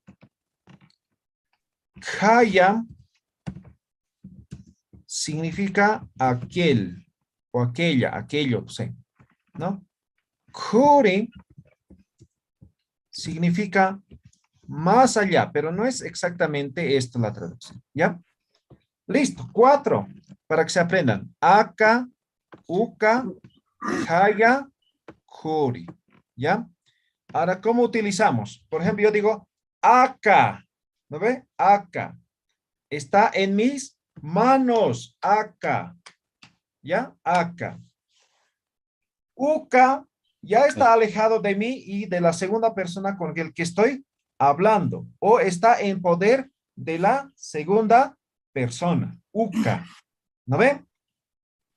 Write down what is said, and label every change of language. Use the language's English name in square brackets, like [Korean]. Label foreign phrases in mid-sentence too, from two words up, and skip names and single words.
[Spanish] Kaya significa aquel o aquella, aquello, sí, ¿no? Kuri significa más allá, pero no es exactamente esto la traducción, ¿ya? Listo, 4 para que se aprendan. [Aymara] Aka, uka, kaya, kuri, ¿ya? [Spanish] Ahora, ¿cómo utilizamos? Por ejemplo, yo digo acá, ¿no ve? Acá. Está en mis manos, acá, ¿ya? Acá. Uka ya está alejado de mí y de la segunda persona con el que estoy hablando, o está en poder de la segunda persona, Uka, ¿no ve?